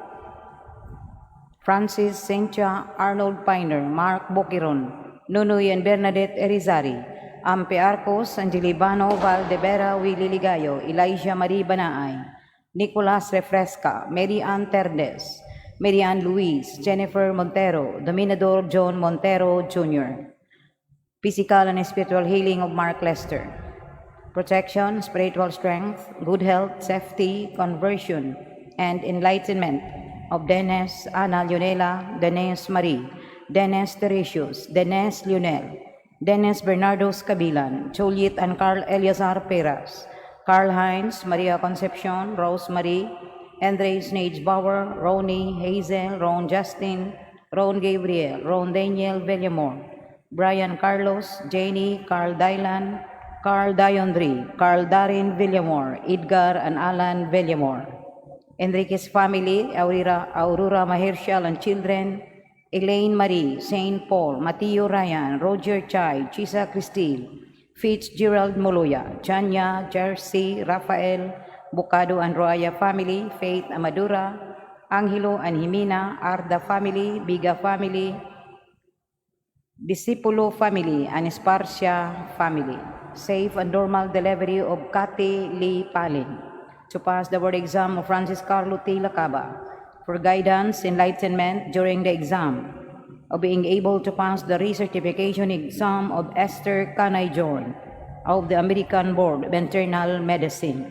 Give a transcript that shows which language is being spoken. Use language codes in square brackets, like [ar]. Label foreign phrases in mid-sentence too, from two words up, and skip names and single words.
[en] Francis Sentia, Arnold Piner, Mark Boquiron, Nunoy and Bernadette Erizari, Ampe Arcos, Angelibano Valdevera, Willie Ligayo, Elijah Marie Banaay, Nicolas Refresca, Mary Ann Terdes, Mary Ann Luis, Jennifer Montero, Dominador John Montero Jr. Physical and spiritual healing of Mark Lester. Protection, spiritual strength, good health, safety, conversion, and enlightenment of Dennis Ana Leonela, Dennis Marie, Dennis Teresius, Dennis Lionel, Dennis Bernardo Cabilan, Juliet and Carl Eliazar Peras, Carl Heinz, Maria Concepcion, Rose Marie, Andre Snage Bauer, Ronnie, Hazel, Ron Justin, Ron Gabriel, Ron Daniel Villamor, Brian Carlos, Janie, Carl Dylan, Carl Diondri, Carl Darin Villamor, Edgar and Alan Villamor. Enriquez family, Aurora Mahershal and children, Elaine Marie, Saint Paul, Mateo Ryan, Roger Chai, Chisa Cristil, Fitzgerald Moloya, Chanya, Jersey, Rafael, Bocado and Roya family, Faith Amadura, Angelo and Jimena, Arda family, Biga family, Discipulo family, and Esparcia family. Safe and normal delivery of Kati Lee Palin. To pass the board exam of Francis Carlo T. Lacaba, for guidance, enlightenment during the exam, of being able to pass the recertification exam of Esther Kanay Jorn of the American Board of Internal Medicine.